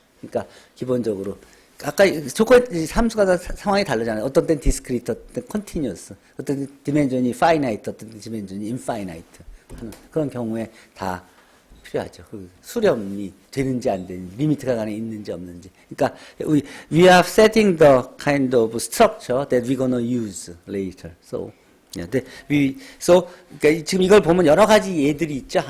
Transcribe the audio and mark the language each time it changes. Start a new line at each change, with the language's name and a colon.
Korean: 그러니까 기본적으로 아까 조건 함수가 다 상황이 다르잖아요. 어떤 땐 디스크리트, 어떤 땐 컨티뉴어스, 어떤 땐 디멘전이 파이나이트, 어떤 땐 디멘전이 인파이나이트 하는 그런 경우에 다 필요하죠. 그 수렴이 되는지 안 되는지, 리미트가 안에 있는지 없는지.
English: 그러니까 we are setting the kind of structure that we're gonna use later.
Korean: So 그러니까 지금 이걸 보면 여러 가지 예들이 있죠.